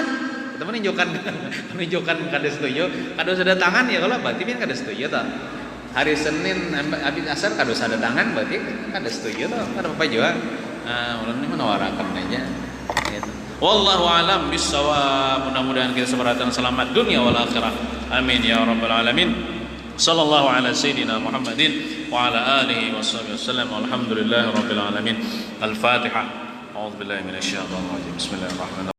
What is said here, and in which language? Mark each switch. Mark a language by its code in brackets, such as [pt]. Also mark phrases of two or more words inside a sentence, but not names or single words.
[bjn] Kita menunjukkan kada setuju, kada usah datangan ya, kalau berarti pian kada setuju tah. Hari Senin habis asar kada usah datangan, berarti kada setuju tah, kada apa juga. Ulun ini menawarakan aja gitu. [ar] والله أعلم بالصواب. [bjn] Mudah-mudahan kita sebaratan selamat [ar] الدنيا والآخرة. آمين يا رب العالمين. صلى الله على سيدنا محمد وعلى آله وصحبه وسلم. والحمد لله رب العالمين. Al-Fatihah. أعوذ بالله من الشيطان الرجيم. بسم الله الرحمن الرحيم.